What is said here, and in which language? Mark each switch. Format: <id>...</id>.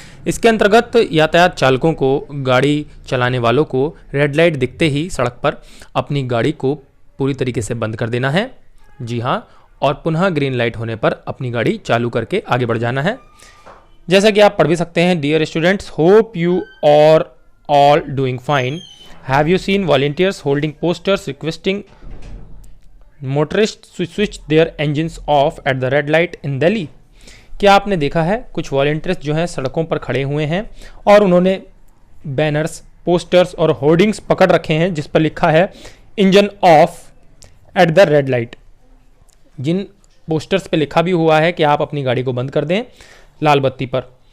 <hi>इसके अंतर्गत यातायात चालकों को, गाड़ी चलाने वालों को रेड लाइट दिखते ही सड़क पर अपनी गाड़ी को पूरी तरीके से बंद कर देना है। जी हाँ, और पुनः ग्रीन लाइट होने पर अपनी गाड़ी चालू करके आगे बढ़ जाना है। जैसा कि आप पढ़ भी सकते हैं,</hi> <en>Dear students, hope you are all doing fine. Have you seen volunteers holding posters requesting motorists to switch their engines off at the red light in Delhi?</en> <hi>क्या आपने देखा है कुछ वॉलंटियर्स जो हैं सड़कों पर खड़े हुए हैं और उन्होंने बैनर्स, पोस्टर्स और होर्डिंग्स पकड़ रखे हैं जिस पर लिखा है</hi> <en>Engine off at the red light.</en> <hi>Jin posters पे लिखा भी हुआ है कि आप अपनी गाड़ी को बंद कर दें लाल बत्ती पर।</hi>